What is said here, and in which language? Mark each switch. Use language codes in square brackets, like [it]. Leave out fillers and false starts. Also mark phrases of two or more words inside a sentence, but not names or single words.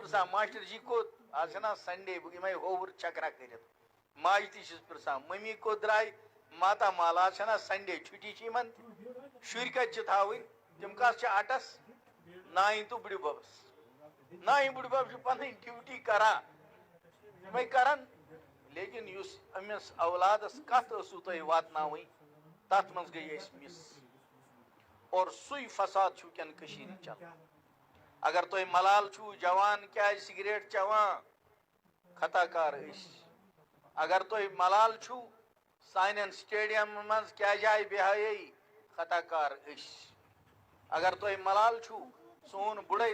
[ks] پرژھان ماشٹر جی کوٚت آز چھُنہ سنڈے بہٕ یِمے ہووُر چکرا کٔرِتھ ماجہِ تہِ چھِس پرژھان مٔمی کوٚت درٛاے ماتامال آز چھَنہ سنڈے چھُٹی چھِ یِمن شُرۍ کتہِ چھِ تھاوٕنۍ تِم کتھ چھِ اٹس نانہِ تہٕ بُڈِببس نانہِ بُڈِبب چھُ پنٕنۍ ڈیوٹی کران یِمے کرن لیکن یُس أمِس اولادس کتھ ٲسوٕ تۄہہِ واتناوٕنۍ تتھ منٛز گٔے أسۍ مِس اور سُے فساد چھُ وٕنکٮ۪ن کٔشیٖرِ چلان اگر تۄہہِ ملال چھُو جوان کیٛازِ سگریٹ چٮ۪وان خطا کار أسۍ اگر تۄہہِ ملال چھُو سانٮ۪ن سٹیڈیمن منٛز کیٛازِ آیہِ بے حیٲیی خطا کار أسۍ اگر تۄہہِ ملال چھُو سون بُڑے